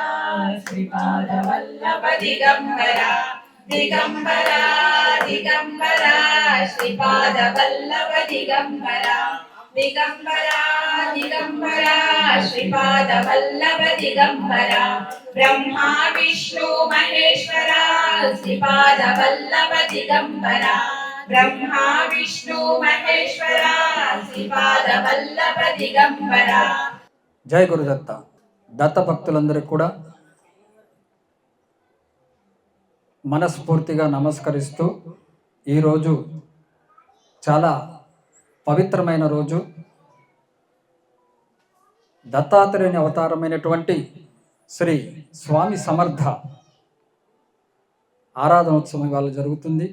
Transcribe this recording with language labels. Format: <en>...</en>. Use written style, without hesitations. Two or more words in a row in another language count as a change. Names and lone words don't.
<sa>श्रीपाद वल्लभ दिगंबरा दिगंबरा दिगंबरा श्रीपाद वल्लभ दिगंबरा दिगंबरा दिगंबरा श्रीपाद वल्लभ दिगंबरा ब्रह्मा विष्णु महेश्वरा श्रीपाद वल्लभ दिगंबरा ब्रह्मा विष्णु महेश्वरा श्रीपाद वल्लभ दिगंबरा.</sa> <te>జై గురుదత్త. దత్త భక్తులందరికీ కూడా మనస్ఫూర్తిగా నమస్కరిస్తూ ఈరోజు చాలా పవిత్రమైన రోజు. దత్తాత్రేయుని అవతారమైనటువంటి శ్రీ స్వామి సమర్థ ఆరాధనోత్సవం ఇవాళ జరుగుతుంది.</te>